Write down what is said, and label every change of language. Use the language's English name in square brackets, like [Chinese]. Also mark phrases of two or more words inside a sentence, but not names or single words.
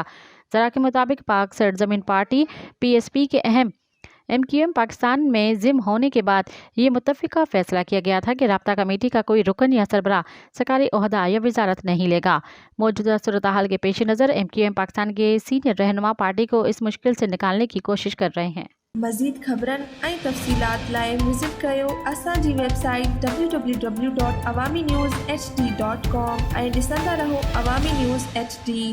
[Urdu] ذرا کے مطابق پاک سرزمین پارٹی PSP کے اہم MQM پاکستان میں ضم ہونے کے بعد یہ متفقہ فیصلہ کیا گیا تھا کہ رابطہ کمیٹی کا کوئی رکن یا سربراہ سرکاری عہدہ یا وزارت نہیں لے گا۔ موجودہ صورتحال کے پیش نظر MQM پاکستان کے سینئر رہنما پارٹی کو اس مشکل سے نکالنے کی کوشش کر رہے ہیں۔ [Sindhi] مزید خبرن ऐं तफ़सीलात लाइ विज़िट कयो असांजी वेबसाइट www.awamiNewsHD.com ऐं ॾिसंदा रहो अवामी न्यूज़ HD।